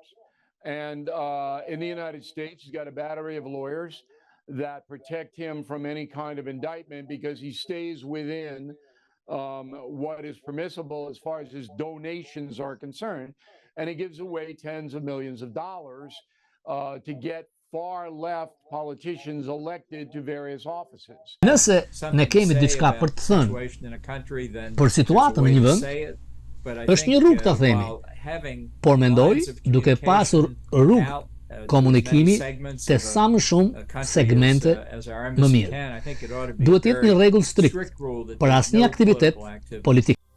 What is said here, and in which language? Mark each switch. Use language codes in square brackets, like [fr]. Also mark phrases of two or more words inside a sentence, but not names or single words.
[en] And in the United States, he's got a battery of lawyers that protect him from any kind of indictment because he stays within what is permissible as far as his donations are concerned. And he gives away tens of millions of dollars to get far left politicians elected to various offices. [sq] Nëse ne kemi diçka për të thënë për situatën në një vend, është një rrugë ta themi, por mendoj duke pasur rrugë komunikimi te sa më shumë segmente më mirë. Duhet jetë një rregull strikt për asnjë aktivitet politik.